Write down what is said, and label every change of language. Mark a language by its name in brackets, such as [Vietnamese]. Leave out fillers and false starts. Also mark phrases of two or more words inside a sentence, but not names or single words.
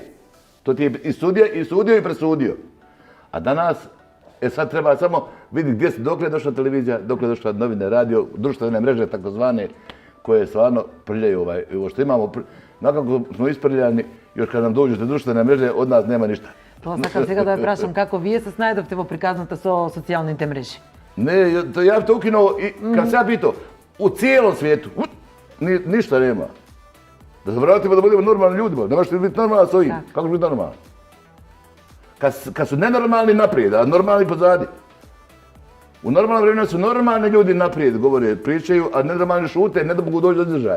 [Bosnian] To ti je i sudija i sudio i presudio. A danas, sad treba samo vidjeti dokle je došla televizija, dokle je došla novine, radio, društvene mreže takozvane, koje stvarno prljaju ovo što imamo. Nakako smo isprljani, još kad nam dođu te društvene mreže, od nas nema ništa. [Macedonian] Тоа сакам сега да ве прашам како вие се снајдовте во приказната со социјалните мрежи. [Bosnian] Не, ја то ukinuo i kad se ja pitao, u cijelom svijetu ništa nema. Da se vratimo da budemo normalni ljudima, ne možete biti normalni s ovim. Kako će biti normalni? Kad su nenormalni naprijed, a normalni pozadi. U normalnom vremenu su normalni ljudi naprijed, govore, pričaju, a nenormalni šute, ne da mogu doći do izražaja.